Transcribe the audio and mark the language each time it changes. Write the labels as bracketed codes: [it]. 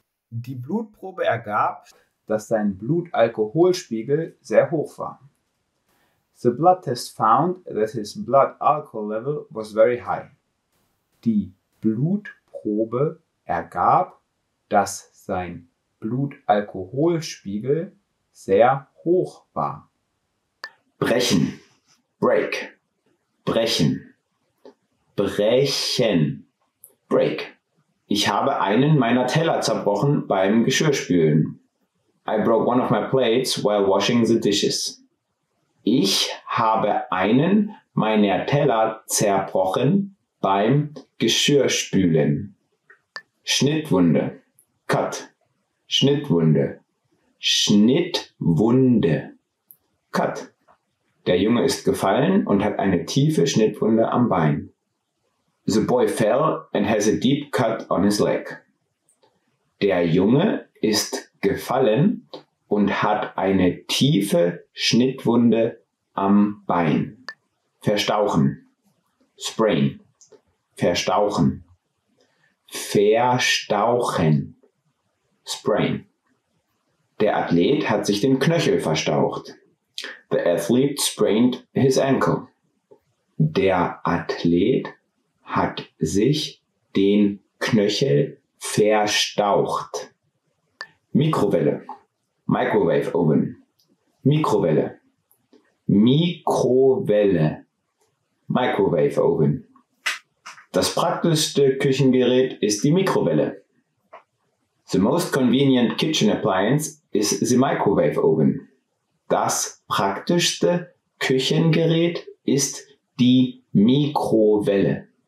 [de] Die Blutprobe ergab, dass sein Blutalkoholspiegel sehr hoch war. [en] The blood test found that his blood alcohol level was very high. [de] Die Blutprobe ergab, dass sein Blutalkoholspiegel sehr hoch war. Brechen, break, brechen, brechen, break. Ich habe einen meiner Teller zerbrochen beim Geschirrspülen. [en] I broke one of my plates while washing the dishes. [de] Ich habe einen meiner Teller zerbrochen beim Geschirrspülen. Schnittwunde, cut, Schnittwunde, Schnittwunde, cut. Der Junge ist gefallen und hat eine tiefe Schnittwunde am Bein. [en] The boy fell and has a deep cut on his leg. [de] Der Junge ist gefallen und hat eine tiefe Schnittwunde am Bein. Verstauchen, sprain, verstauchen, verstauchen, sprain. Der Athlet hat sich den Knöchel verstaucht. [en] The athlete sprained his ankle. [de] Der Athlet hat sich den Knöchel verstaucht. [en] Mikrowelle, Microwave Oven, Mikrowelle, Mikrowelle, Microwave Oven. [de] Das praktischste Küchengerät ist die Mikrowelle. [en] The most convenient kitchen appliance is the microwave oven. [de] Das praktischste Küchengerät ist die Mikrowelle.